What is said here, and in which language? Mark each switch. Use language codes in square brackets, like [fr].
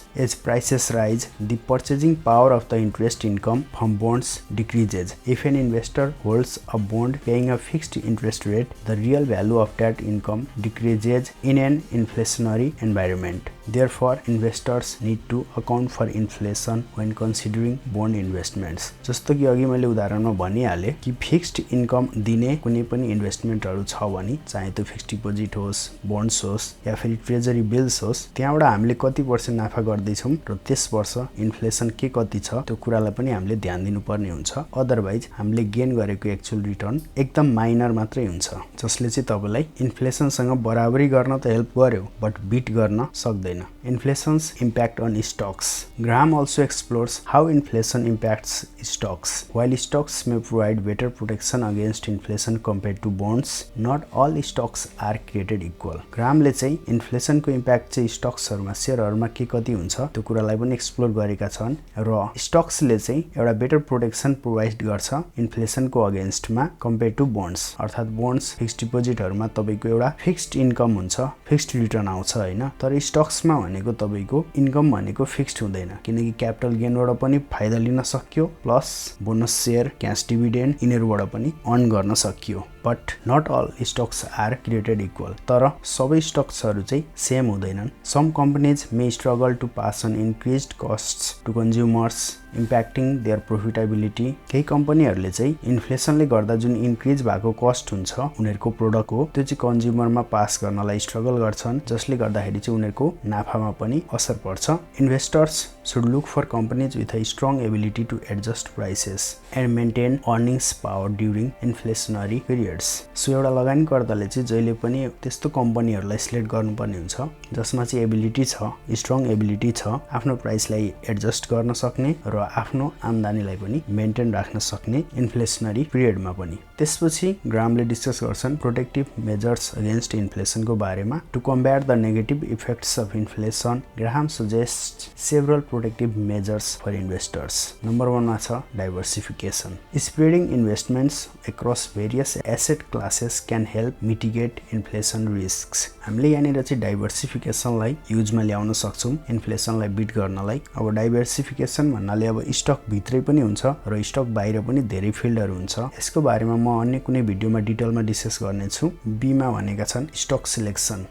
[en] As prices rise, the purchasing power of the interest income from bonds decreases. If an investor holds a bond paying a fixed interest rate, the real value of that income decreases in an inflationary environment. Therefore, investors need to account for inflation when considering bond investments. [ne] जस्तो कि अघि मैले उदाहरणमा भनिहाले कि fixed income दिने कुनै पनि इन्भेस्टमेन्टहरु छ भने, चाहे त्यो फिक्स्ड डिपोजिट होस्, बोन्ड्स होस् या फेरि ट्रेजरी बिल्स होस्, त्यहाँबाट हामीले कति पर्सेन्ट नाफा गर्दै छौं र त्यस वर्ष इन्फ्लेसन के कति छ त्यो कुरालाई पनि हामीले ध्यान दिनुपर्ने हुन्छ. अदरवाइज हामीले गेन गरेको एक्चुअल रिटर्न एकदम माइनर मात्रै हुन्छ, जसले चाहिँ तपाईलाई इन्फ्लेसनसँग बराबरी गर्न त हेल्प गर्यो बट बिट गर्न सक्दैन. [en] Inflation's impact on stocks. Graham also explores how inflation impacts stocks. While stocks may provide better protection against inflation compared to bonds, not all stocks are created equal. [ne] Grahamले चाहिँ इन्फ्लेसनको impact चाहिँ स्टक्सहरुमा, शेयरहरुमा के कति हुन्छ त्यो कुरालाई पनि एक्सप्लोर गरेका छन्. र स्टक्सले चाहिँ एउटा बेटर प्रोटेक्सन प्रोवाइड गर्छ इन्फ्लेसनको अगेन्स्टमा कम्पेयर टु बोन्ड्स. अर्थात बोन्ड्स फिक्स्ड डिपोजिटहरुमा तपाईको एउटा फिक्स्ड इन्कम हुन्छ, फिक्स्ड रिटर्न आउँछ हैन, तर स्टक्स भनेको तपाईको इन्कम भनेको फिक्स्ड हुँदैन, किनकि क्यापिटल गेनबाट पनि फाइदा लिन सकियो plus bonus share, cash dividend यिनीहरुबाट पनि अर्न गर्न सकियो. [en] But not all stocks are created equal. [ne] तर सबै स्टक्सहरु चाहिँ सेम हुँदैनन्. [en] Some companies may struggle to pass on increased costs to consumers, impacting their profitability. [ne] केही कम्पनीहरुले चाहिँ इन्फ्लेसनले गर्दा जुन इन्क्रिज भएको कस्ट हुन्छ उनीहरुको प्रोडक्टको, त्यो चाहिँ कन्ज्युमरमा पास गर्नलाई स्ट्रगल गर्छन्, जसले गर्दाखेरि चाहिँ उनीहरुको नाफामा पनि असर पर्छ. [en] Investors should look for companies with a strong ability to adjust prices and maintain earnings power during inflationary periods. Trades. [ne] So एउटा लगानीकर्ताले चाहिँ जहिले पनि त्यस्तो कम्पनीहरूलाई सिलेक्ट गर्नुपर्ने हुन्छ जसमा चाहिँ एबिलिटी छ, स्ट्रङ एबिलिटी छ आफ्नो प्राइसलाई एडजस्ट गर्न सक्ने र आफ्नो आम्दानीलाई पनि मेन्टेन राख्न सक्ने इन्फ्लेसनरी पिरियडमा पनि। त्यसपछि ग्रामले डिस्कस गर्छन् प्रोटेक्टिभ मेजर्स अगेन्स्ट इन्फ्लेसनको बारेमा। [en] To combat the negative effects of inflation, Graham suggest several protective measures for investors. [ne] Number 1 मा छ diversification. [en] Spreading investments across various asset classes can help mitigate inflation risks. [ne] हामीले यहाँनिर चाहिँ डाइभर्सिफिकेसनलाई युजमा ल्याउन सक्छौँ इन्फ्लेसनलाई beet गर्नलाई। अब डाइभर्सिफिकेसन भन्नाले अब स्टक भित्रै पनि हुन्छ र स्टक बाहिर पनि धेरै फिल्डहरू हुन्छ। यसको बारेमा म अन्य कुनै भिडियोमा डिटेलमा डिस्कस गर्नेछु। बीमा भनेका छन् स्टक सिलेक्सन।